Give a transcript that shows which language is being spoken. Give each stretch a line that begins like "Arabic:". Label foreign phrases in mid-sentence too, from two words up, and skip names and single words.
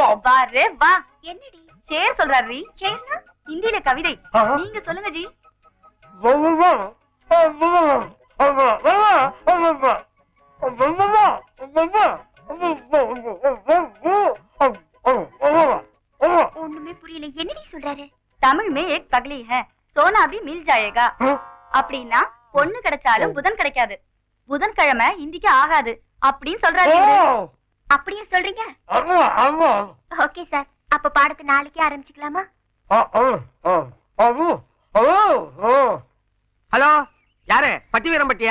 Tamil: பாரு வா. என்னடி ஷேர் சொல்றாரு? ஷேர்னா ஹிந்தில கவிதை. நீங்க சொல்லுங்க ஜி. ஒண்ணுமே புரியல. என்னடி சொல்றாரு?
Hindi: தமிழ் में एक पगली है, सोना भी मिल जाएगा.
Tamil: அப்படின்னா பொண்ணு கிடைச்சாலும் புதன் கிடைக்காது, புதன்கிழமை ஹிந்திக்கு ஆகாது அப்படின்னு சொல்றாரு. அப்படியே சொல்றீங்க? ஓகே சார், அப்ப பாடத்தை நாளைக்கே ஆரம்பிச்சுக்கலாமா? ஹலோ, யாரு? பட்டி வீரம்பட்டியா?